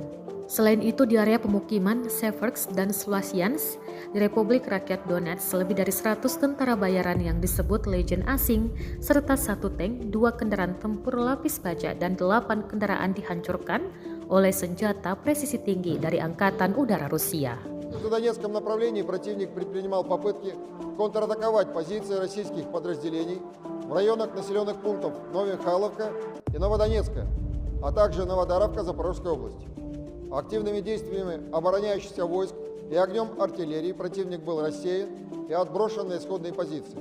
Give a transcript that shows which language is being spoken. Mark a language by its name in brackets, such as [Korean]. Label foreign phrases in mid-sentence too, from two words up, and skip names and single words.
[Indonesian] Selain itu di area pemukiman Seversk dan Sloviansk di Republik Rakyat Donetsk lebih dari 100 tentara bayaran yang disebut Legion asing serta 1 tank, 2 kendaraan tempur lapis baja dan 8 kendaraan dihancurkan oleh senjata presisi tinggi dari Angkatan Udara Rusia. [Russian] В Донецком направлении противник предпринимал попытки контратаковать позиции российских подразделений в районах населенных пунктов Новомихайловка и Новодонецка, а также Новодаровка Запорожской области. Активными действиями обороняющихся войск и огнем артиллерии противник был рассеян и отброшен на исходные позиции.